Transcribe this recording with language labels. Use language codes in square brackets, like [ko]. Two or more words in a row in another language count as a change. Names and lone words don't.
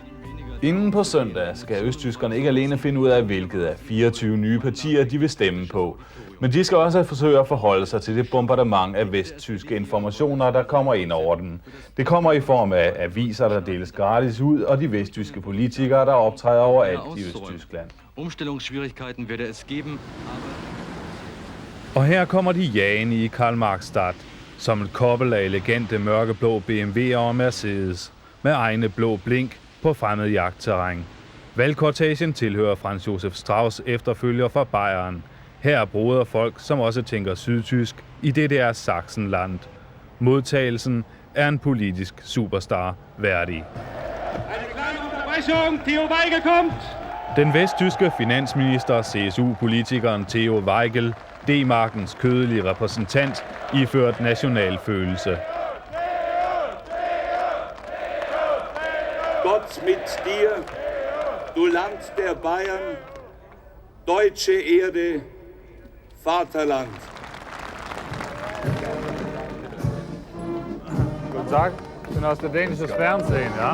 [da] Inden på søndag skal østtyskerne ikke alene finde ud af, hvilket af 24 nye partier de vil stemme på, men de skal også forsøge at forholde sig til det bombardement af vesttyske informationer, der kommer ind over dem. Det kommer i form af aviser, der deles gratis ud, og de vesttyske politikere, der optræder overalt i Østtyskland. [de] Umstellungsschwierigkeiten werde es geben, [da] Og her kommer de jagende i Karl-Marx-Stadt, som et kobbel af elegante mørkeblå BMW'er og Mercedes, med egne blå blink på fremmed jagtterræn. Valgkortagen tilhører Franz Josef Strauß efterfølger fra Bayern. Her er broderfolk, som også tænker sydtysk, i DDR Sachsenland. Modtagelsen er en politisk superstar værdig. [de] Theo Weigel kommt! [da] Den vesttyske finansminister, CSU-politikeren Theo Weigel, D-markens kødelige repræsentant, iført nationalfølelse. [de] Gott mit dir, du Land der Bayern, deutsche Erde, Vaterland. Guten Tag, ich bin aus der dänischen Fernsehen, ja?